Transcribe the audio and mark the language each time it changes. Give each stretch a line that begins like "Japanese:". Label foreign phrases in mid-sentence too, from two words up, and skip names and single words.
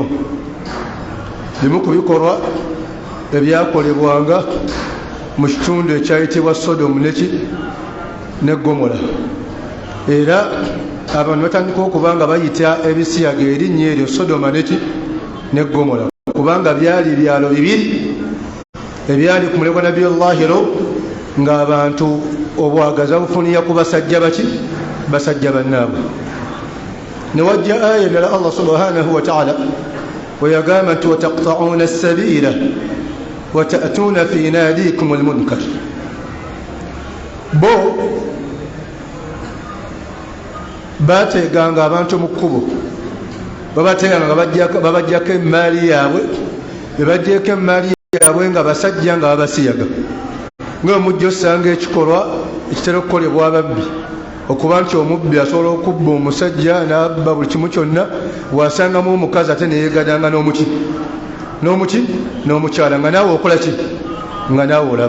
Ganda: Bimu ku bikolwa ebyakolebwanga mu kitundu ekyayitibwa Sodomu ne Gomora, era abantu batandika okuba nga bayita ebisiyaga erinnya eryo Sodoma ne Gomora kubanga byali byalo bibiri ebyali ku mulego nabiyullahi Lut, ng'abantu obwagaza bufunira ku basajja bannaabwe. Ne wajja aya endala Allah
Arabic: سبحانه وتعالى ويقام وتقطعون السبيل وتأتون في ناديكم المنكر.
Ganda: bo bateganga abantu mu kkubo babateganga babajjako emaali yaabwe bebajjeko emaali yaabwe nga basajja nga babasiyaga ng'omujja osanga ekikolwa ekitera okukolebwa ababbi okuba nti omubbi asobola okubba omusajja n'abba buli kimu kyonna, wasangamu omukazi ate neyegadanga n'omukyala nga naawe okola ki nga naawe olaba.